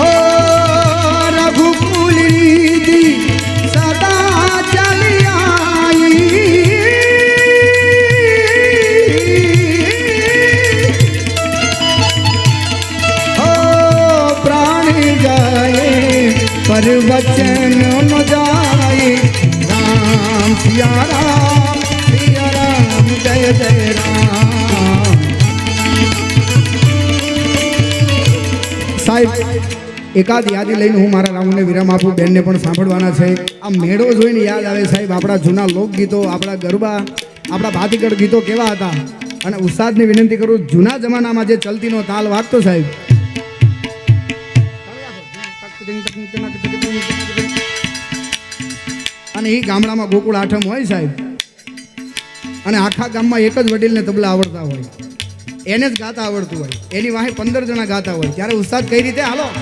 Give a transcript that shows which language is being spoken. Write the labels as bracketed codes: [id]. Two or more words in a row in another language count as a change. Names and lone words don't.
[awa] हो रघुकुल रीति सदा चली आई, हो प्राण जाए पर वचन न जाए राम सिया राम जय जय राम। [gu] સાહેબ એકાદ યાદી લઈને હું મારા રાઉન્ડને વિરામ આપું, બેનને પણ સાંભળવાના છે. આ મેળો જોઈને યાદ આવે સાહેબ આપણા જૂના લોકગીતો, આપણા ગરબા, આપણા ભાતીગળ ગીતો કેવા હતા. અને ઉસ્તાદને વિનંતી કરું, જૂના જમાનામાં જે ચલતીનો તાલ વાગતો સાહેબ, અને એ ગામડામાં ગોકુળ આઠમ હોય સાહેબ, અને આખા ગામમાં એક જ વડીલને તબલા આવડતા હોય, એને જ ગાતા આવડતું હોય, એની વાહે 15 જણા ગાતા હોય, ત્યારે ઉસ્તાદ કઈ રીતે હાલો